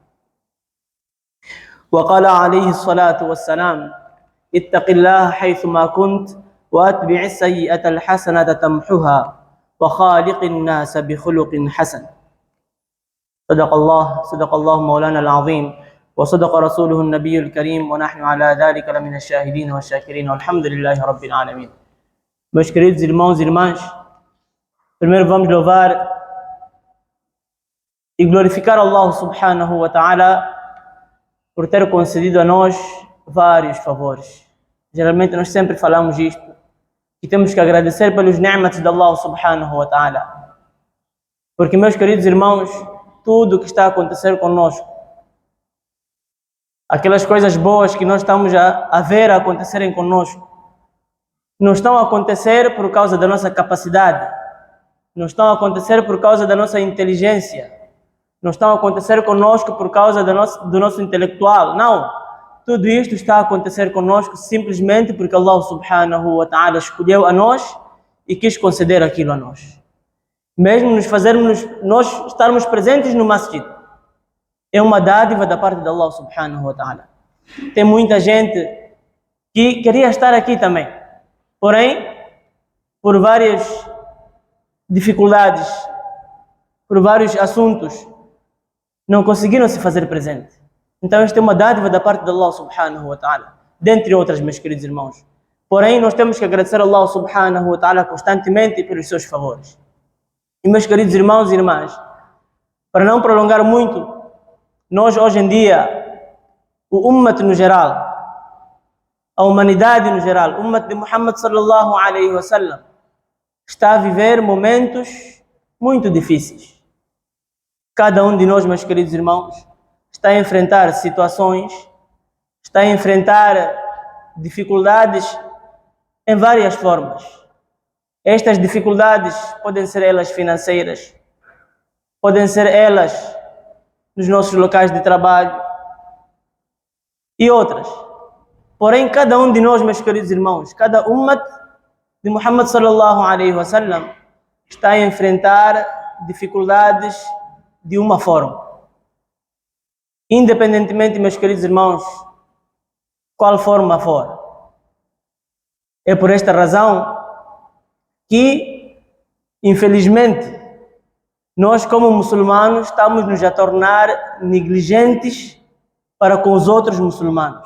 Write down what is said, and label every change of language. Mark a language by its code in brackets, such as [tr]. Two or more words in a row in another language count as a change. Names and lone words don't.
[ar] وقال عليه الصلاة والسلام اتق الله حيثما كنت وأتبع السيئة الحسنة تمحها وخالق الناس بخلق حسن. صدق الله مولانا العظيم وصدق رسوله النبي الكريم ونحن على ذلك لمن الشاهدين والشاكرين والحمد لله رب العالمين. [pt] Meus queridos irmãos e irmãs, primeiro vamos louvar e glorificar Allah [ar] سبحانه وتعالى [pt] por ter concedido a nós vários favores. Geralmente nós sempre falamos isto, que temos que agradecer pelos ni'mats de Allah [ar] سبحانه وتعالى. [pt] Porque, meus queridos irmãos, tudo o que está a acontecer conosco, aquelas coisas boas que nós estamos a ver acontecerem conosco, não estão a acontecer por causa da nossa capacidade, não estão a acontecer por causa da nossa inteligência, não estão a acontecer conosco por causa do nosso intelectual, não. Tudo isto está a acontecer conosco simplesmente porque Allah [ar] سبحانه وتعالى [pt] escolheu a nós e quis conceder aquilo a nós. Mesmo nós estarmos presentes no masjid, é uma dádiva da parte de Allah [ar] سبحانه وتعالى. [pt] Tem muita gente que queria estar aqui também, porém, por várias dificuldades, por vários assuntos, não conseguiram se fazer presente. Então, esta é uma dádiva da parte de Allah [ar] سبحانه وتعالى, [pt] dentre outras, meus queridos irmãos. Porém, nós temos que agradecer a Allah [ar] سبحانه وتعالى [pt] constantemente pelos seus favores. E, meus queridos irmãos e irmãs, para não prolongar muito, nós hoje em dia, o ummat no geral, a humanidade no geral, o ummat de Muhammad [ar] صلى الله عليه وسلم, [pt] está a viver momentos muito difíceis. Cada um de nós, meus queridos irmãos, está a enfrentar situações, está a enfrentar dificuldades em várias formas. Estas dificuldades podem ser elas financeiras, podem ser elas nos nossos locais de trabalho e outras. Porém, cada um de nós, meus queridos irmãos, cada ummat de Muhammad [ar] صلى الله عليه وسلم [pt] está a enfrentar dificuldades de uma forma. Independentemente, meus queridos irmãos, qual forma for. É por esta razão que, infelizmente, nós como muçulmanos estamos nos a tornar negligentes para com os outros muçulmanos.